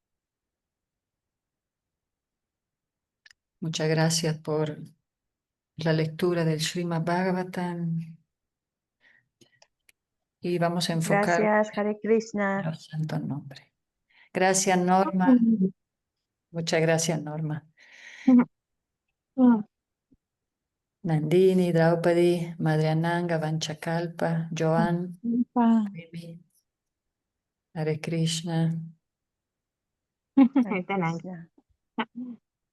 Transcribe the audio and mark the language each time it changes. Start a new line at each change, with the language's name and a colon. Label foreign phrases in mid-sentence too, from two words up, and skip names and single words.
Spanish: Muchas gracias por la lectura del Srimad Bhagavatam y vamos a enfocar Gracias, Hare en Krishna. los santos nombres. Gracias, Norma. Muchas gracias, Norma. Nandini, Draupadi, Madhyananga, Vanchakalpa, Joan, Mimi, Hare Krishna. Hare Krishna.